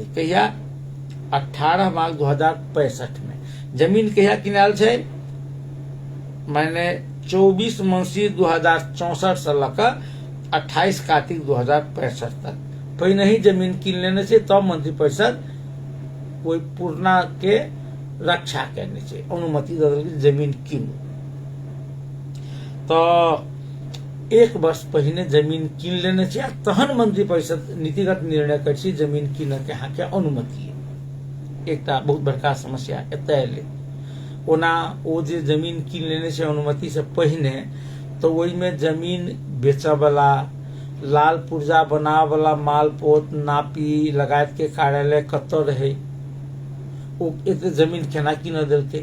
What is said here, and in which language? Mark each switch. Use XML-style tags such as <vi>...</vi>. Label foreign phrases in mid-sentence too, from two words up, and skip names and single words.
<mai>कहिया 18 मार्च 2065 में जमीन कहिया किनाल छै, माने 24 मंसी 2064 से लेकर 28 कार्तिक 2065 तक पहिने ही जमीन कीन लेने छै। तब मंत्री परिषद कोई पूर्णा के रक्षा करने छै, अनुमति दे देलकै जमीन कीनू। तो 1 वर्ष पहिने जमीन कीन लेने छै, तहन मंत्री परिषद नीतिगत निर्णय कर छै जमीन कीन के अहाँ के अनुमति। एकटा बहुत बड़का समस्या एतय एलै। ओना ओ जे जमीन कीन लेने छै अनुमति से पहिने, तो ओहि में जमीन बेचऽ वाला, लाल पुर्जा बनावे वाला, मालपोत, नापी लगायत के कार्यालय कतऽ रहे, ओ एते जमीन केना कीन देलकै?</mai>